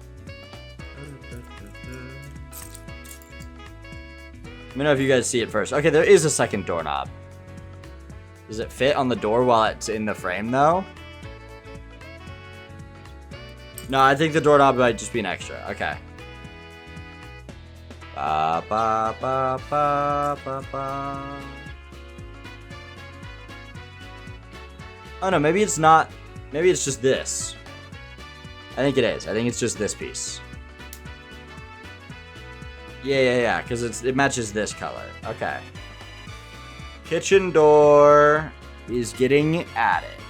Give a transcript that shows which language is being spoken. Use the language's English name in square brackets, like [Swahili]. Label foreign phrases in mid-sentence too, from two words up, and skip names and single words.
[English] Let me know if you guys see it first. Okay, there is a second doorknob. Does it fit on the door while it's in the frame, though? No, I think the doorknob might just be an extra. Okay. Ba, ba, ba, ba, ba, ba. Oh, no, maybe it's not. Maybe it's just this. I think it is. I think it's just this piece. Yeah, because it matches this color. Okay. Kitchen door is getting added.